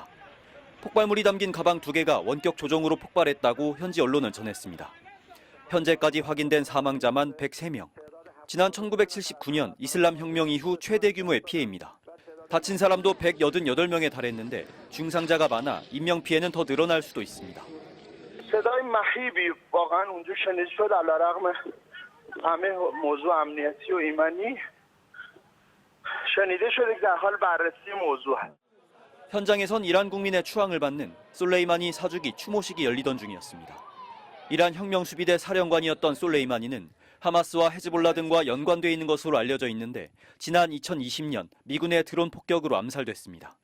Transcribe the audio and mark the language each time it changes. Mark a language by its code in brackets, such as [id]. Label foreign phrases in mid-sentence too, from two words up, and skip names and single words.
[ko] 폭발물이 담긴 가방 2개가 원격 조종으로 폭발했다고 현지 언론은 전했습니다. 현재까지 확인된 사망자만 103명. 지난 1979년 이슬람 혁명 이후 최대 규모의 피해입니다. 다친 사람도 188명에 달했는데 중상자가 많아 인명피해는 더 늘어날 수도 있습니다. [fa] صدای مهیبی واقعا اونجا شنیده شد علیرغم همه موضوع امنیتی و ایمنی شنیده شده که در حال بررسی موضوع است. [ko] 현장에선 이란 국민의 추앙을 받는 솔레이마니 4주기 추모식이 열리던 중이었습니다. 이란 혁명수비대 사령관이었던 솔레이마니는 하마스와 헤즈볼라 등과 연관돼 있는 것으로 알려져 있는데 지난 2020년 미군의 드론 폭격으로 암살됐습니다.